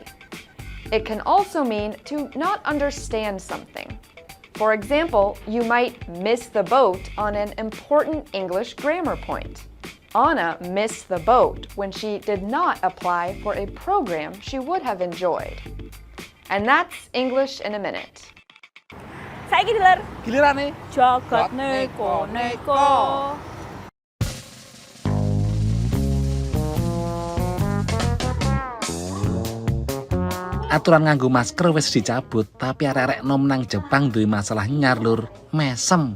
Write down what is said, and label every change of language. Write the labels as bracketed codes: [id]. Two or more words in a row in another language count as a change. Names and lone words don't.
[en] It can also mean to not understand something. For example, you might miss the boat on an important English grammar point. Anna missed the boat when she did not apply for a program she would have enjoyed. And that's English in a Minute. [jv] Saiki Diler. Gilirane Jagat neko-neko. Aturan nganggo masker wis dicabut, tapi arek-arek nom nang Jepang duwe masalah nyar lur, mesem.